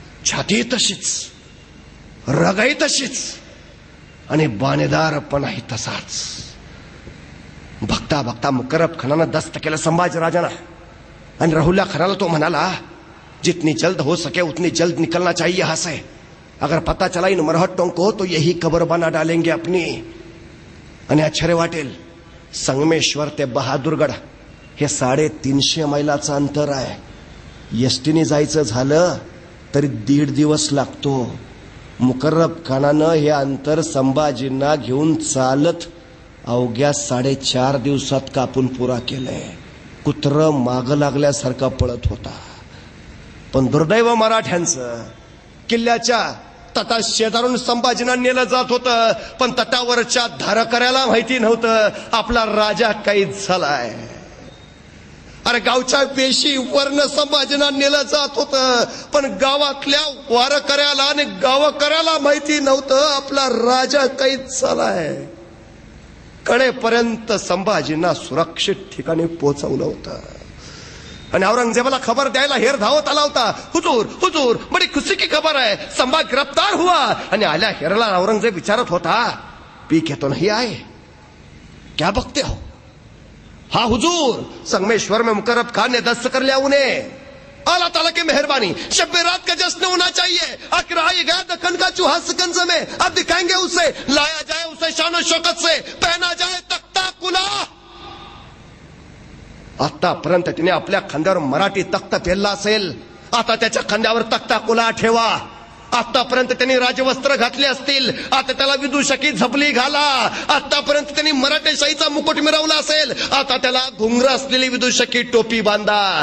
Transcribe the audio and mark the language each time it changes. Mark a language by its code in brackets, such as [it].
[mr] छाती तशीच, रगाई तशीच आणि बाणेदारपणाही तसाच. बघता बघता मुकर्रब खानानं दस्त केलं संभाजीराजांना आणि राहुल्ला खानाला तो म्हणाला, [hi] जितनी जल्द हो सके उतनी जल्द निकलना चाहिए यहां से. अगर पता चला इन मरहट्टों को तो यही कब्र बना डालेंगे अपनी. [mr] आणि आश्चर्य वाटेल, संगमेश्वर ते बहादूरगड हे 350 मैलाचं अंतर आहे. एसटीने जायचं झालं तरी 1.5 दिवस लागतो. मुकर्रब खानानं हे अंतर संभाजींना घेऊन चालत अवघ्या 4.5 दिवसात कापून पुरा केलंय. कुत्र माग लागल्यासारखा पळत होता. पण दुर्दैव मराठ्यांचं, किल्ल्याच्या तटा शेजारून संभाजींना नेलं जात होतं. पण तटावरच्या धारकऱ्याला माहिती नव्हतं आपला राजा कैद झालाय. अरे गावच्या वेशी वर्ण संभाजींना नेलं जात होतं. पण गावातल्या वारकऱ्याला आणि गावकऱ्याला माहिती नव्हतं आपला राजा कैद झालाय. कडेपर्यंत संभाजींना सुरक्षित ठिकाणी पोहोचवलं होतं. आणि औरंगजेबाला खबर द्यायला हेर धावत आला होता. [hi] हुजूर हुजूर बडी खुशी की खबर है, संभा गिरफ्तार हुआ. [mr] आणि आल्या हेरला औरंगजेब विचारत होता, [hi] पी के तो नहीं आए, क्या बकते हो? हाँ हुजूर, संगमेश्वर में मुकर्रब खान ने दस्त कर लिया उन्हें. अल्लाह ताला की मेहरबानी, शब रात का जश्न होना चाहिए. आखिर आई गया दखन का चूहा सिकंज में, अब दिखाएंगे उसे. लाया जाए उसे शान और शौकत से, पहना जाए तख्ता कुला. [mr] आतापर्यंत तिने आपल्या खांद्यावर मराठी तख्त पेरला असेल. आता त्याच्या खांद्यावर तख्ता कुला ठेवा. आतापर्यंत त्यांनी राजवस्त्र घातले असतील, आता त्याला विदूषकी झपली घाला. आतापर्यंत त्यांनी मराठेशाहीचा मुकुट मिरवला असेल, आता त्याला घुंगर असलेली विदूषकी टोपी बांधा.